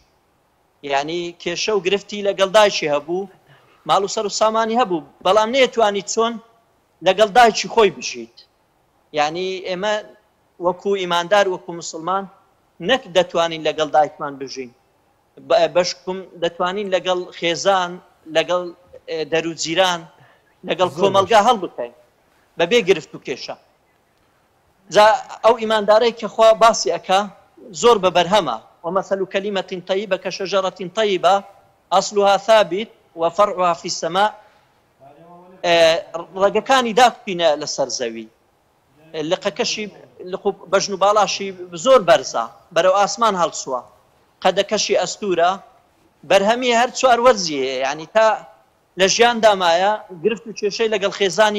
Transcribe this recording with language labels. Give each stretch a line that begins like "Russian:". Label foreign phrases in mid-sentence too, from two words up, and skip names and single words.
Central Kurdish: یعنی کێشە و گرفتی لەگەڵ دایکی هەبوو ماڵ و سەر و سامانی هەبوو بەڵام نەیەتوانی چۆن لەگەڵ دایکی خۆی بژیت یعنی ئێمە وەکو ئیماندار وەکو مسلمان نەک دەتوانین لەگەڵ دایکمان بژین بەشکم دەتوانین لەگەڵ خێزان لەگەڵ دەروجیران لەگەڵ کۆمەلگا هەڵبکەین بەبێ گرفت و کێشە جا ئەو ئیماندارەی کە خوا باسی ئەکا زۆر بەبەرهەمە
Arabic: ومثل كلمة طيبة كشجرة طيبة أصلها ثابت وفرعها في السماء
Central Kurdish: ڕێگەکانی داکوینە لەسەر زەوی لقەکەشی بەژن و باڵاشی زۆر بەرزە بەرەو ئاسمان هەڵسووە قەدەکەشی ئەستورە بەرهەمی هەر چوار وەرزی هەیە یعنی تا لە ژیان دامایە گرفت و کێشەی لەگەڵ خێزانی